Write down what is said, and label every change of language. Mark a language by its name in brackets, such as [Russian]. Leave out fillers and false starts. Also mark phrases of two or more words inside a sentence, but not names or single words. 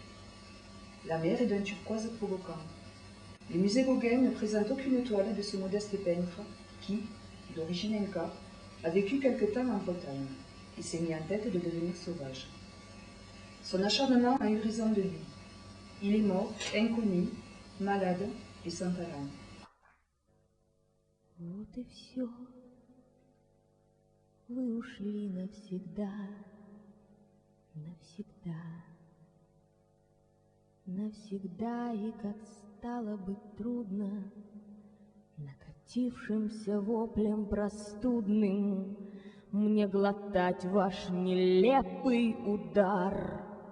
[French] La mer est d'un turquoise provoquant. Les musées Gauguin ne présentent aucune toile de ce modeste peintre qui, d'origine inca, a vécu quelque temps en Bretagne et s'est mis en tête de devenir sauvage. Son acharnement a eu raison de lui. Il est mort, inconnu, malade et sans talent. [Russian] Вот и все, вы ушли навсегда, навсегда, навсегда, и как стало быть трудно, накатившимся воплем простудным, мне глотать ваш нелепый удар.